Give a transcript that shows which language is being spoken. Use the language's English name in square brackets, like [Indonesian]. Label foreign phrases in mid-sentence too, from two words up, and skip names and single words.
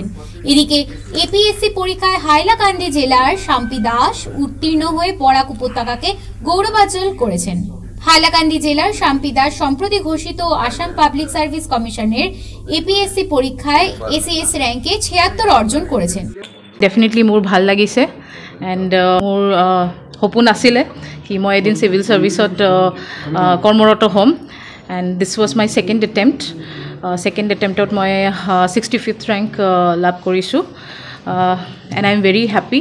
[Bangla] এদিকে এপিএসসি পরীক্ষায় হাইলাকান্দি জেলার শাম্পি দাস উত্তীর্ণ হয়ে বরাক উপত্যকাকে গৌরবোজ্জ্বল করেছেন। হাইলাকান্দি জেলার শাম্পি দাস সম্প্রতি ঘোষিত আসাম পাবলিক সার্ভিস কমিশনের এপিএসসি পরীক্ষায় এসিএস র্যাঙ্কে 76 অর্জন করেছেন। [Assamese] ডেফিনেটলি মোৰ ভাল লাগিছে এণ্ড মোৰ সপোন আছিলে কি মই এদিন [English] civil service [Assamese] কৰ্মৰত হ'ম [English] and this was my second attempt [Assamese] মই 65th ৰেংক লাভ কৰিছোঁ [English] and I am very happy.